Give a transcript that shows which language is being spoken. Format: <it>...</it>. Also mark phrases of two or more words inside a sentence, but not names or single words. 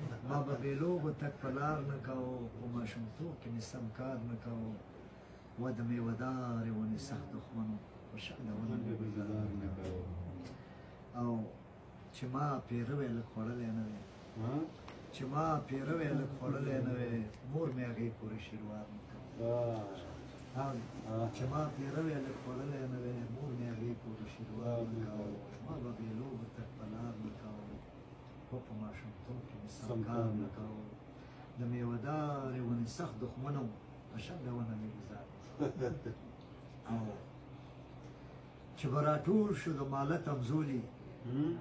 <ps>ما به بې لوبه تګ په لار نه کاوه، په ماشومتوب کې مې سم کار نه کاوه. و د میوه دارې ونې سخت دښمن و، په شنډه ونه مې ګزار نه کاوه. او چې ما پیروی لږ خوړلی نه وی. ها؟ چې ما پیروی لږ خوړلی نه وی، مور مې هغې پورې شیروار نه کاوه. آه. ها؟ آه. چې ما پیروی لږ خوړلی نه وی، مور مې هغې پورې شیروار نه کاوه. ما به بې لوبه تګ په لار نه کاوه، و په ماشومتوب کې مې سم سم کار کار نه نه کاوه. د میوه دارې ونې سخت دښمنه و، په شنډه ونه مې ګزار نه کاوه. او چې به راټول شو د ماله تمزولي، هم؟</ps>